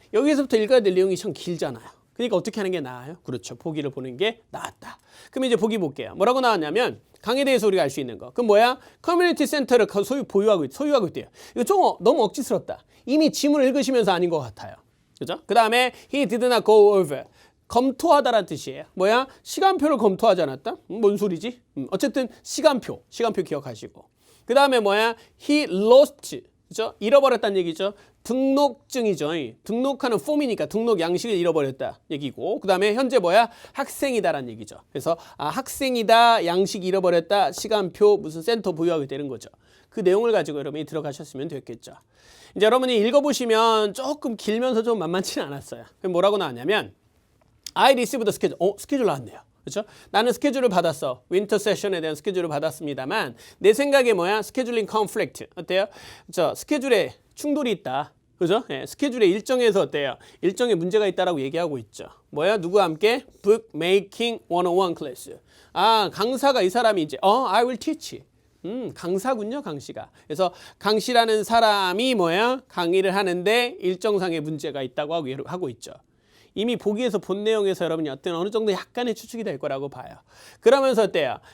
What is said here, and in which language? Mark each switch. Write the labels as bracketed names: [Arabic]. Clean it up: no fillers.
[Korean] 여기서부터 읽어야 될 내용이 참 길잖아요. 그러니까 어떻게 하는 게 나아요? 그렇죠. 보기를 보는 게 낫다. 그럼 이제 보기 볼게요. 뭐라고 나왔냐면 강에 대해서 우리가 알 수 있는 거. 그럼 뭐야? 커뮤니티 센터를 소유하고 있대요. 이거 좀 너무 억지스럽다. 이미 지문을 읽으시면서 아닌 것 같아요. 그죠? 그 다음에 [English] he did not go over. [Korean] 검토하다라는 뜻이에요. 뭐야? 시간표를 검토하지 않았다? 뭔 소리지? 어쨌든 시간표 기억하시고. 그 다음에 뭐야? [English] he lost. [Korean] 그죠? 잃어버렸다는 얘기죠. 등록증이죠. 등록하는 폼이니까 등록 양식을 잃어버렸다 얘기고 그 다음에 현재 뭐야? 학생이다라는 얘기죠. 그래서 학생이다, 양식 잃어버렸다, 시간표 무슨 센터 보유하게 되는 거죠. 그 내용을 가지고 여러분이 들어가셨으면 됐겠죠. 이제 여러분이 읽어보시면 조금 길면서 좀 만만치는 않았어요. 뭐라고 나왔냐면 [English] I received the schedule. [Korean] 스케줄 나왔네요. 그렇죠? 나는 스케줄을 받았어. 윈터 세션에 대한 스케줄을 받았습니다만 내 생각에 뭐야? 스케줄링 컨플릭트. 어때요? 스케줄에 충돌이 있다. 그죠? 예, 스케줄의 일정에서 어때요? 일정에 문제가 있다라고 얘기하고 있죠. 뭐야? 누구와 함께? [English] Book Making 101 클래스. [Korean] 강사가 이 사람이 이제 [English] I will teach. [Korean] 강사군요, 강씨가. 그래서 강씨라는 사람이 뭐야? 강의를 하는데 일정상의 문제가 있다고 하고 있죠. 이미 보기에서 본 내용에서 여러분이 어느 정도 약간의 추측이 될 거라고 봐요. 그러면서 어때요?